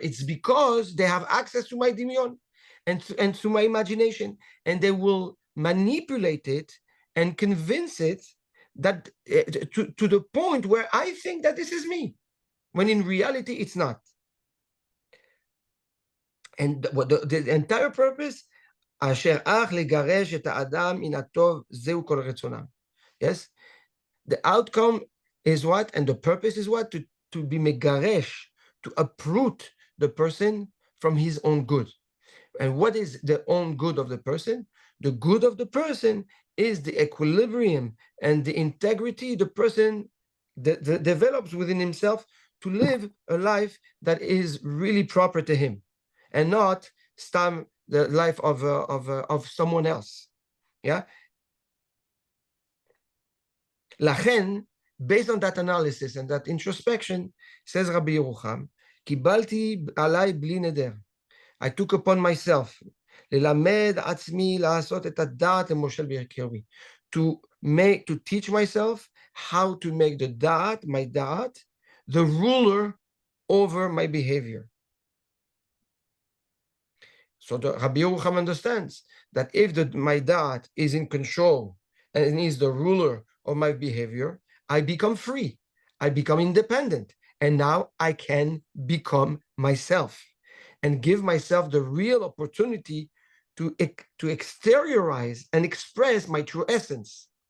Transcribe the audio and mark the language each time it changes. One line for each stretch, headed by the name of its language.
English: It's because they have access to my dimyon and to my imagination, and they will manipulate it and convince it that to the point where I think that this is me, when in reality it's not. And the entire purpose,
Hebrew: אשר אך לגרש את האדם מן הטוב, זהו כל רצונם.
English: Yes? The outcome is what? And the purpose is what? To be megaresh, to uproot the person from his own good. And what is the own good of the person? The good of the person is the equilibrium and the integrity the person develops within himself to live a life that is really proper to him, and not the life of someone else. Yeah.
Hebrew: לכן,
English: based on that analysis and that introspection, says Rabbi Yerucham,
Hebrew: קיבלתי עליי בלי נדר.
English: I took upon myself,
Hebrew: ללמד עצמי לעשות את הדעת למושל בקרבי.
English: To teach myself how to make the da'at, my da'at, the ruler over my behavior. So the Rabbi Yerucham understands that if my da'at is in control and is the ruler of my behavior, I become free, I become independent, and now I can become myself and give myself the real opportunity to exteriorize and express my true essence.